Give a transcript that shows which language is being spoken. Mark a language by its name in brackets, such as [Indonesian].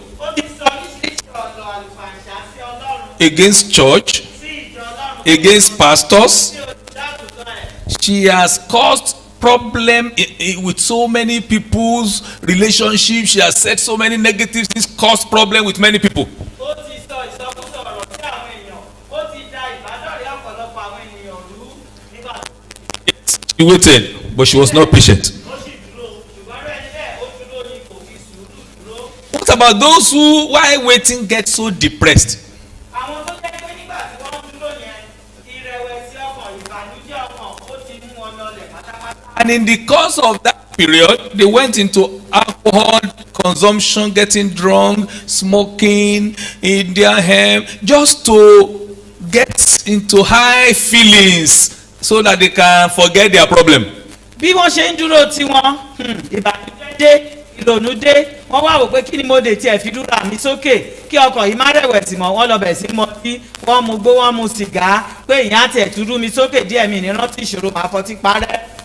[Yoruba] ó ti sọ oríṣiríṣi ọ̀rọ̀ àlùfàǹṣá sí Ọlọ́run, [English] against church, [Yoruba] sí ìjọ Ọlọ́run, [English] against pastors. [Yoruba] sí olùdáàbòbò ẹ̀. [English] She has caused problem with so many people's relationships. She has said so many negative things, caused problem with many people. [Yoruba] ó ti sọ ìsọkúsọ ọ̀rọ̀ sí àwọn èèyàn, ó ti da ìbádọ́rẹ̀ẹ́ ọ̀pọ̀lọpọ̀ àwọn ènìyàn rú nígbà tó [English] She waited, but she was not patient. [Yoruba] ó sì dúró. ṣùgbọ́n rẹ̀ níbẹ̀ ó dúró ní kò fi sùúrù dúró. [English] What about those who, while waiting, get so depressed? [Yoruba] àwọn tó jẹ́ pé nígbà tí wọ́n dúró yẹn ìrẹ̀wẹ̀sì ọkàn ìbànújẹ́ ọkàn ó ti mú wọn lọlẹ̀ pátápátá. [English] And in the course of that period, they went into alcohol consumption, getting drunk, smoking, Indian hemp, just to get into high feelings so that they can forget their problem. [Yoruba] bí wọ́n ṣe ń dúró tiwọn ìbànújẹ́ dé ìrònú dé wọ́n wá wò pé kí ni mo dé tiẹ̀ fi dúró àmì sókè kí ọkàn yìí má rẹ̀wẹ̀sì mọ́ wọ́n lọ bẹ̀ sí mọtí wọ́n mu gbó wọ́n mu sìgá pé ìyẹn àti ẹ̀túrú mi sókè díẹ̀ mi ní rántí ìṣòro màá fọtí parẹ́.